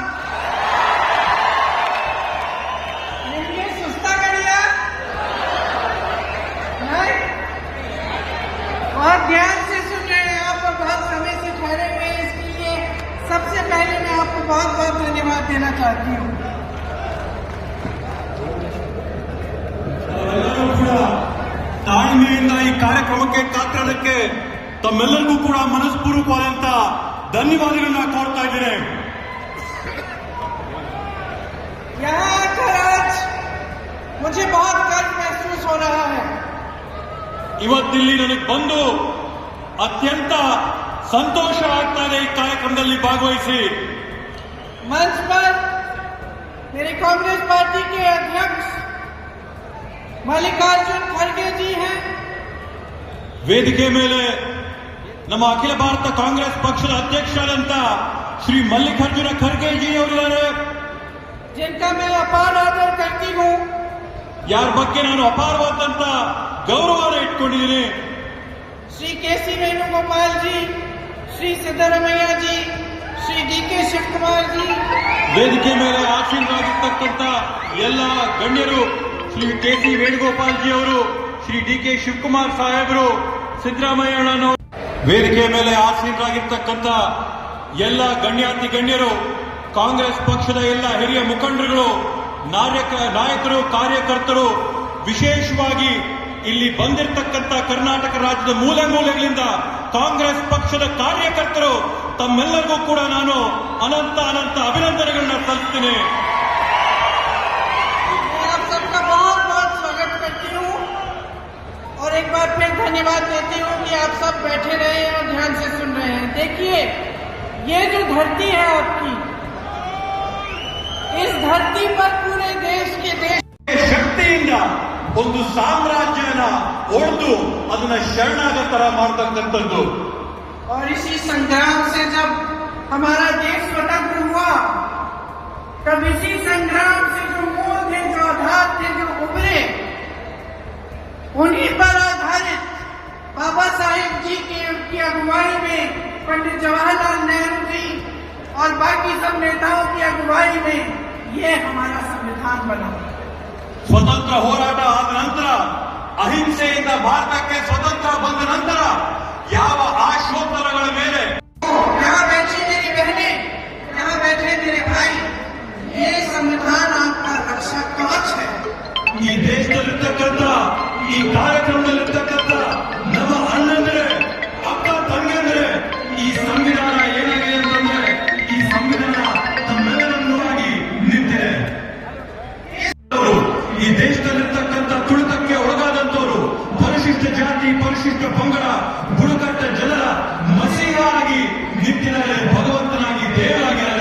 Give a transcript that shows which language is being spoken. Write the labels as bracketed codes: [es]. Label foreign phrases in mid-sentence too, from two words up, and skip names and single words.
[hi] ನಿಮಗೆ सुस्तागड़िया बहुत ध्यान से सुन रहे हैं आप और बहुत समय से ठहरे हुए हैं, इसके लिए सबसे पहले मैं आपको बहुत बहुत धन्यवाद देना चाहती हूँ. [kn] ತಾಳ್ಮೆಯಿಂದ ಈ ಕಾರ್ಯಕ್ರಮಕ್ಕೆ ಕಾತರಕ್ಕೆ ತಮ್ಮೆಲ್ಲರಿಗೂ ಕೂಡ ಮನಸ್ಪೂರ್ವಕವಾದಂತ ಧನ್ಯವಾದಗಳನ್ನ ಕೋರ್ತಾ ಇದ್ದೇನೆ. [hi] यहाँ आकर आज मुझे बहुत गर्व महसूस हो रहा है. [kn] ಇವತ್ತಿಲ್ಲಿ ನನಗೆ ಬಂದು ಅತ್ಯಂತ ಸಂತೋಷ ಆಗ್ತಾ ಇದೆ ಈ ಕಾರ್ಯಕ್ರಮದಲ್ಲಿ ಭಾಗವಹಿಸಿ. [hi] मंच पर मेरे कांग्रेस पार्टी के अध्यक्ष मल्लिकार्जुन खड़गे जी हैं. [kn] ವೇದಿಕೆ ಮೇಲೆ ನಮ್ಮ ಅಖಿಲ ಭಾರತ ಕಾಂಗ್ರೆಸ್ ಪಕ್ಷದ ಅಧ್ಯಕ್ಷರಾದಂತ ಶ್ರೀ ಮಲ್ಲಿಕಾರ್ಜುನ ಖರ್ಗೆ ಜಿ ಅವರಿದ್ದಾರೆ, [hi] जिनका मैं अपार आदर करती हूँ. [kn] ಯಾರ ಬಗ್ಗೆ ನಾನು ಅಪಾರವಾದಂತ ಗೌರವನ ಇಟ್ಕೊಂಡಿದ್ದೀನಿ. [hi] श्री केसी वेणुगोपाल जी, श्री सिद्धरामಯ್ಯ जी, श्री डी.के. ಶಿವಕುಮಾರ್ जी. [kn] ವೇದಿಕೆ ಮೇಲೆ ಆಸೀನರಾಗಿರ್ತಕ್ಕಂಥ ಎಲ್ಲ ಗಣ್ಯರು, ಶ್ರೀ ಕೆ.ಸಿ. ವೇಣುಗೋಪಾಲ್ ಜಿ ಅವರು, ಶ್ರೀ ಡಿ.ಕೆ. ಶಿವಕುಮಾರ್ ಸಾಹೇಬರು, ಸಿದ್ದರಾಮಯ್ಯನವರು, ವೇದಿಕೆ ಮೇಲೆ ಆಸೀನರಾಗಿರ್ತಕ್ಕಂಥ ಎಲ್ಲ ಗಣ್ಯಾತಿ ಗಣ್ಯರು, ಕಾಂಗ್ರೆಸ್ ಪಕ್ಷದ ಎಲ್ಲ ಹಿರಿಯ ಮುಖಂಡರುಗಳು, ನಾಯಕರು, ಕಾರ್ಯಕರ್ತರು, ವಿಶೇಷವಾಗಿ ಇಲ್ಲಿ ಬಂದಿರತಕ್ಕಂಥ ಕರ್ನಾಟಕ ರಾಜ್ಯದ ಮೂಲೆ ಮೂಲೆಗಳಿಂದ ಕಾಂಗ್ರೆಸ್ ಪಕ್ಷದ ಕಾರ್ಯಕರ್ತರು, ತಮ್ಮೆಲ್ಲರಿಗೂ ಕೂಡ ನಾನು ಅನಂತ ಅನಂತ ಅಭಿನಂದನೆಗಳನ್ನ ಸಲ್ಲಿಸ್ತೀನಿ. [hi] आप सबका बहुत बहुत स्वागत करती हूँ और एक बार फिर धन्यवाद देती हूँ कि आप सब बैठे रहे हैं और ध्यान से सुन रहे हैं. देखिए, ये जो धरती है आपकी, इस धरती पर पूरे देश [kn] ಶಕ್ತಿಯಿಂದ ಒಂದು ಸಾಮ್ರಾಜ್ಯನ ಒಡೆದು ಅದನ್ನ ಶರಣಾಗತರ ಮಾಡತಕ್ಕಂಥದ್ದು. [hi] और इसी संग्राम से जब हमारा देश स्वतंत्र हुआ, तब इसी संग्राम से जो मूल थे, जो आधार थे, जो उभरे, उन्हीं पर आधारित बाबा साहेब जी की अगुवाई में, पंडित जवाहरलाल नेहरू जी और बाकी सब नेताओं की अगुवाई में ये हमारा संविधान बना. [kn] ಸ್ವತಂತ್ರ ಹೋರಾಟ ಆದ ನಂತರ, ಅಹಿಂಸೆಯಿಂದ ಭಾರತಕ್ಕೆ ಸ್ವತಂತ್ರ ಬಂದ ನಂತರ ಯಾವ ಆಶೋತ್ತರಗಳ ಮೇಲೆ [hi] यहाँ बैठी मेरी बहनें, यहाँ बैठे मेरे भाई, ये संविधान आपका रक्षा कवच है. [kn] ಈ ದೇಶದಲ್ಲಿರ್ತಕ್ಕಂಥ, ಈ ಕಾರ್ಯಕ್ರಮದಲ್ಲಿರ್ತಕ್ಕಂಥ ನಮ್ಮ ಅಣ್ಣಂದ್ರೆ, ಅಕ್ಕ ತಂಗಿಯಂದ್ರೆ, ಈ ಸಂವಿಧಾನ ಏನಾಗಿದೆ ಅಂತಂದ್ರೆ, ಈ ಸಂವಿಧಾನ ತಮ್ಮೆಲ್ಲರನ್ನೂ ಆಗಿ ನಿಂತಿದೆ. ಈ ದೇಶದಲ್ಲಿರ್ತಕ್ಕಂಥ ತುಳಿತಕ್ಕೆ ಒಳಗಾದಂತವರು, ಪರಿಶಿಷ್ಟ ಜಾತಿ, ಪರಿಶಿಷ್ಟ ಪಂಗಡ, ಬುಡಕಟ್ಟ ಜನರ ಮಸೀಹಾಗಿ ನಿಂತಿದ್ದಾರೆ, ಭಗವಂತನಾಗಿ ದೇವರಾಗಿದ್ದಾರೆ.